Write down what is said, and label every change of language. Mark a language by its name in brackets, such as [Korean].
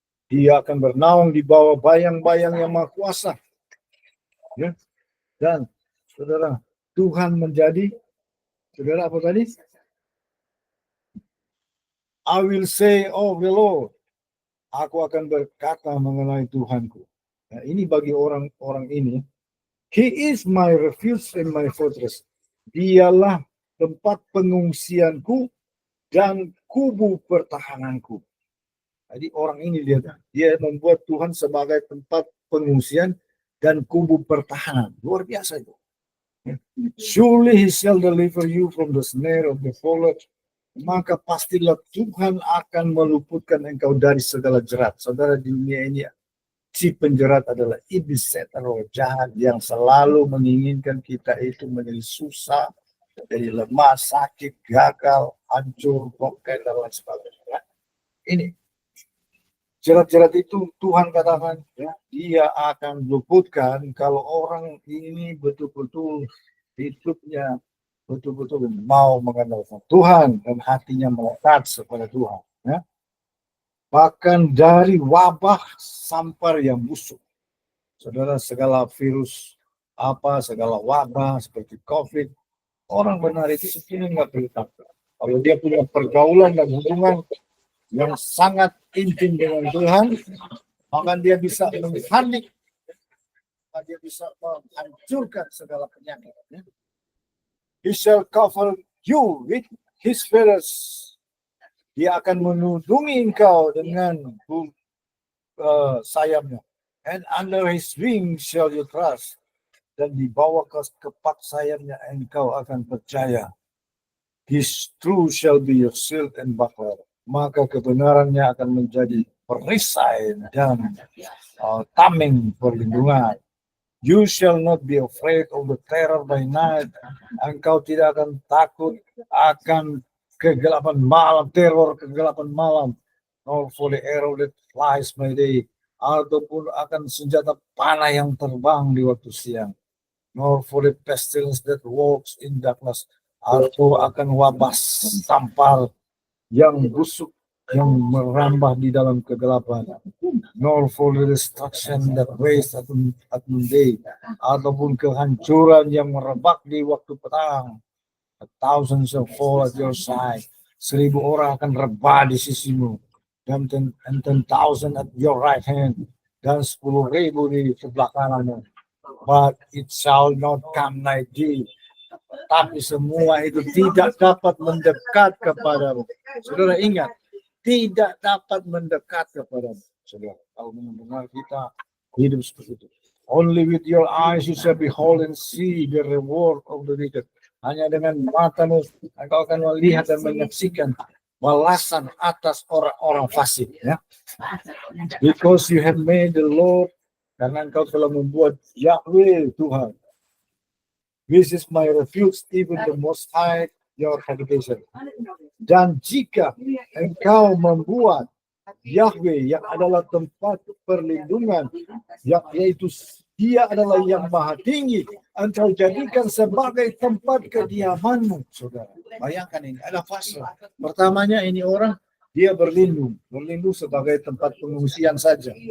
[Indonesian] Dia akan bernaung di bawah bayang-bayang yang Maha Kuasa. Ya. Dan, saudara, Tuhan menjadi, saudara apa tadi? [English] I will say of the Lord. [Indonesian] Aku akan berkata mengenai Tuhanku. Nah, ini bagi orang-orang ini. [English] He is my refuge and my fortress. [Indonesian] Dialah tempat pengungsianku dan kubu pertahananku. Jadi orang ini dia membuat Tuhan sebagai tempat pengungsian dan kubu pertahanan. Luar biasa itu. [English] Surely he shall deliver you from the snare of the fowler. [Indonesian] Maka pastilah Tuhan akan meluputkan engkau dari segala jerat. Saudara, di dunia ini si penjerat adalah iblis, setan, roh jahat yang selalu menginginkan kita itu menjadi susah, menjadi lemah, sakit, gagal, hancur, bongkar, dan lain sebagainya. Ini jerat-jerat itu Tuhan katakan, ya, dia akan luputkan kalau orang ini betul-betul hidupnya betul-betul mau mengandalkan Tuhan dan hatinya melekat kepada Tuhan. Ya. Bahkan dari wabah sampar yang busuk, saudara, segala virus segala wabah seperti COVID, orang benar itu sebetulnya nggak perlu takut. Kalau dia punya pergaulan dan hubungan yang sangat intim dengan Tuhan, maka dia bisa menghanik, dia bisa menghancurkan segala penyakit. [English] He shall cover you with his feathers. [Indonesian] Dia akan melindungi engkau dengan sayapnya. [English] And under his wings shall you trust. [Indonesian] Dan di bawah kepak sayapnya engkau akan percaya. [English] His truth shall be your shield and buckler. [Indonesian] Maka kebenarannya akan menjadi perisai dan tameng perlindungan. [English] You shall not be afraid of the terror by night. [Indonesian] Engkau tidak akan takut akan kegelapan malam, teror kegelapan malam. [English] Nor for the arrow that flies by day. [Indonesian] Ataupun akan senjata panah yang terbang di waktu siang. [English] Nor for the pestilence that walks in darkness. [Indonesian] Atau akan wabah sampar yang busuk yang merambah di dalam kegelapan. [English] Nor for the destruction that wastes at noonday. [Indonesian] Ataupun kehancuran yang merebak di waktu petang. [English] 1,000 shall fall at your side. [Indonesian] 1,000 orang akan rebah di sisimu. Dan 10,000 [English] at your right hand. [Indonesian] Dan 10,000 di sebelah kananmu. [English] But it shall not come nigh thee. [Indonesian] Tapi semua itu tidak dapat mendekat kepadamu. Saudara ingat, tidak dapat mendekat kepadamu. Saudara, kalau mendengar kita hidup seperti itu. [English] Only with your eyes you shall behold and see the reward of the wicked. [Indonesian] Hanya dengan matamu engkau akan melihat dan menyaksikan balasan atas orang-orang fasik. Ya. [English] Because you have made the Lord, [Indonesian] karena engkau telah membuat Yahweh Tuhan. [English] This is my refuge, even the Most High, your habitation. [Indonesian] Dan jika engkau membuat Yahweh yang adalah tempat perlindungan, yaitu dia adalah yang maha tinggi, engkau jadikan sebagai tempat kediamanmu, saudara. Bayangkan ini, ada fase. Pertamanya ini orang, dia berlindung sebagai tempat pengungsian saja.